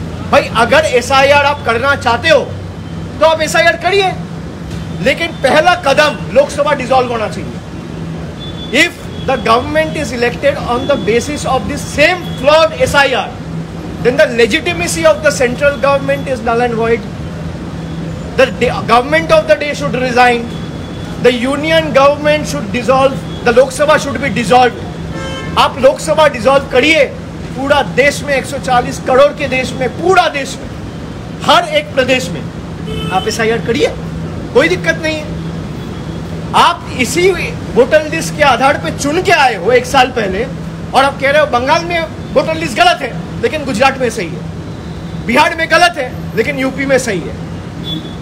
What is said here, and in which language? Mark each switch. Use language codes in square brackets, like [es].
[hi] भाई अगर एसआईआर आप करना चाहते हो तो आप एसआईआर करिए, लेकिन पहला कदम लोकसभा डिसॉल्व होना चाहिए। [en] If the government is elected on the basis of the same flawed SIR, then the legitimacy of the central government is null and void. The government of the day should resign. The union government should dissolve. The Lok Sabha should be dissolved. [hi] आप Lok Sabha dissolve करिए, पूरा देश में 140 करोड़ के देश में, पूरा देश में, हर एक प्रदेश में आप एसआईआर करिए, कोई दिक्कत नहीं है। आप इसी वोटर लिस्ट के आधार पे चुन के आए हो 1 साल पहले और आप कह रहे हो बंगाल में वोटर लिस्ट गलत है लेकिन गुजरात में सही है, बिहार में गलत है लेकिन यूपी में सही है।